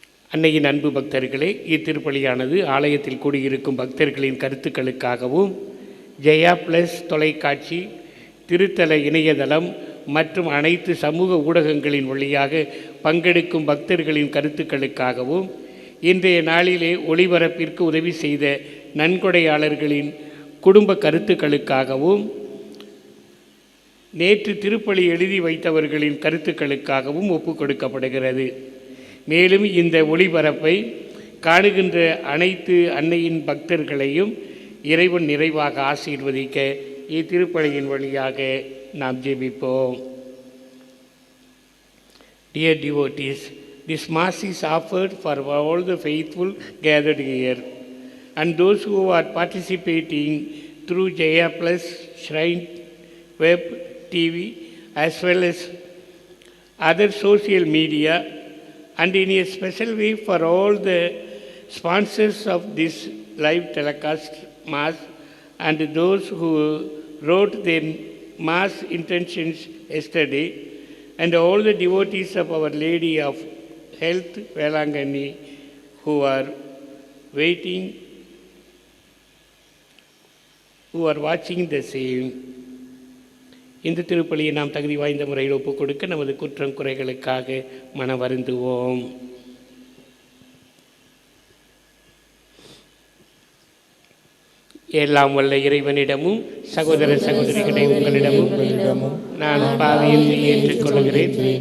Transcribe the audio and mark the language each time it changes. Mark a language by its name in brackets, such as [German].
[Tamil] அன்னையின் அன்பு பக்தர்களே, இத்திருப்பலியானது ஆலயத்தில் கூடியிருக்கும் பக்தர்களின் கருத்துக்களுக்காகவும் ஜெயா ப்ளஸ் தொலைக்காட்சி, திருத்தல இணையதளம் மற்றும் அனைத்து சமூக ஊடகங்களின் வழியாக பங்கெடுக்கும் பக்தர்களின் கருத்துக்களுக்காகவும், இன்றைய நாளிலே ஒளிபரப்பிற்கு உதவி செய்த நன்கொடையாளர்களின் குடும்ப கருத்துக்களுக்காகவும், நேற்று திருப்பலி எழுதி வைத்தவர்களின் கருத்துக்களுக்காகவும் ஒப்புக் கொடுக்கப்படுகிறது. மேலும் இந்த ஒளிபரப்பை காணுகின்ற அனைத்து அன்னையின் பக்தர்களையும் இறைவன் நிறைவாக ஆசீர்வதிக்க இத்திருப்பலியின் வழியாக நாம் ஜெபிப்போம். [English] Dear devotees, this Mass is offered for all the faithful gathered here and those who are participating through Jaya Plus, Shrine Web TV as well as other social media, and in a special way for all the sponsors of this live telecast Mass and those who wrote their Mass intentions yesterday, and all the devotees of Our Lady of Health, Velangani, who are waiting, who are watching the same. [Tamil] இந்த திருப்பலியை நாம் தகுதி வாய்ந்த முறையில் ஒப்புக் கொடுக்க நமது குற்றம் குறைகளுக்காக மன வருந்துவோம். எல்லாம் வல்ல இறைவனிடமும் சகோதர சகோதரிகளை உங்களிடமும் நான் பாவியத்தை ஏற்றுக்கொள்கிறேன்.